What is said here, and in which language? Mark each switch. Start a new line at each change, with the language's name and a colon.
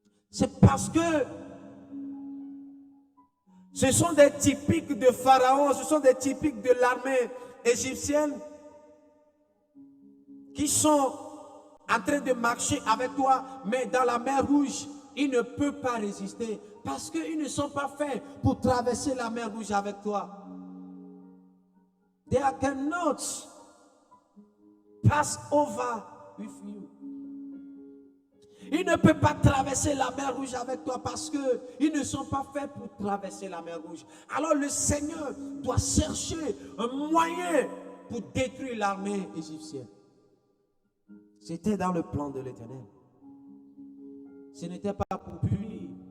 French: C'est parce que ce sont des typiques de Pharaon, ce sont des typiques de l'armée égyptienne qui sont en train de marcher avec toi, mais dans la mer Rouge, ils ne peuvent pas résister parce qu'ils ne sont pas faits pour traverser la mer Rouge avec toi.
English: They cannot pass over with you.
French: Ils ne peuvent pas traverser la mer Rouge avec toi parce qu'ils ne sont pas faits pour traverser la mer Rouge. Alors le Seigneur doit chercher un moyen pour détruire l'armée égyptienne. C'était dans le plan de l'Éternel. Ce n'était pas pour punir.